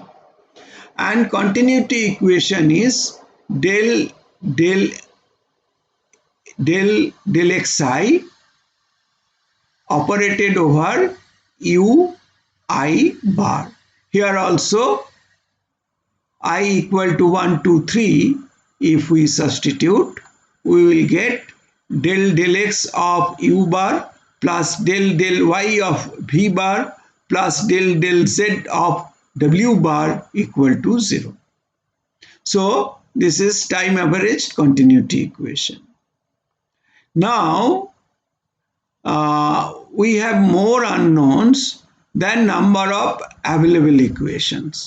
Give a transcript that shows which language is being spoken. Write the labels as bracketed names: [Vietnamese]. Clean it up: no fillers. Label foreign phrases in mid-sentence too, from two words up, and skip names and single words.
[English] And continuity equation is del xi operated over u I bar. Here also I equal to 1, 2, 3. If we substitute, we will get del x of u bar plus del y of v bar plus del z of w bar equal to 0. So this is time averaged continuity equation. Now we have more unknowns than number of available equations.